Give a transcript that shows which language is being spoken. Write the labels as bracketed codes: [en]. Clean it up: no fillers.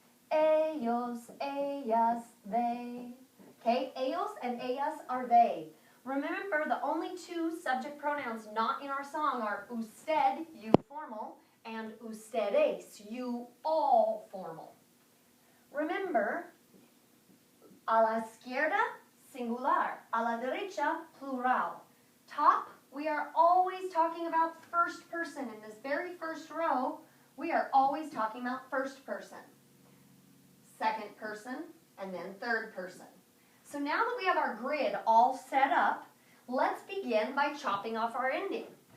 [en] Ellos, ellas, they. Okay, ellos and ellas are they. Remember, the only two subject pronouns not in our song are usted, you formal, and ustedes, you all formal. Remember, [es] A la izquierda, singular. A la derecha, plural. [en] Top, we are always talking about first person. In this very first row, we are always talking about first person, second person, and then third person. So now that we have our grid all set up, let's begin by chopping off our ending.